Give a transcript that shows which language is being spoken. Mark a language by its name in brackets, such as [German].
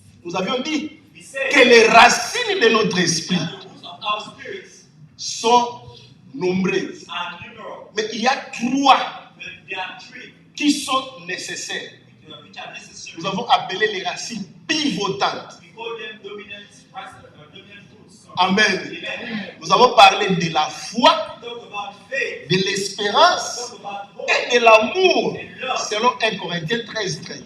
[French] Nous avions dit [English] We say [French] que les racines de notre esprit [English] the roots of our spirits [French] sont nombreuses. [English] are numerous, [French] Mais il y a trois [English] but there are three [French] qui sont nécessaires. [English] which are necessary. [French] Nous avons appelé les racines pivotantes. [English] We call them dominant roots. [French] Amen. [English] Amen. [French] Nous avons parlé de la foi, [English] We talk about faith. [French] de l'espérance [English] We talk about hope. [French] et de l'amour, selon 1 Corinthiens 13, 13.